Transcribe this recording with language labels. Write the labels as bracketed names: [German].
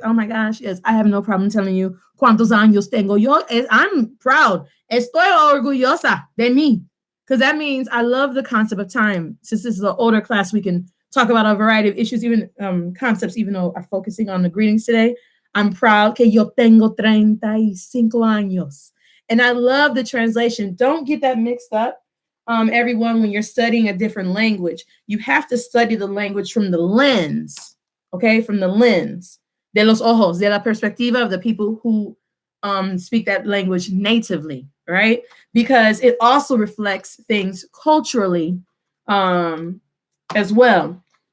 [English] Oh my gosh, yes, I have no problem telling you [Spanish] cuántos años tengo yo. [English] I'm proud. [Spanish] Estoy orgullosa de mí. [English] Because that means I love the concept of time. Since this is an older class, we can talk about a variety of issues, even concepts, even though are focusing on the greetings today. I'm proud [Spanish] que yo tengo 35 años. [English] And I love the translation. Don't get that mixed up. Everyone, when you're studying a different language, you have to study the language from the lens, okay? From the lens [Spanish] de los ojos, de la perspectiva [English] of the people who speak that language natively, right? Because it also reflects things culturally as well.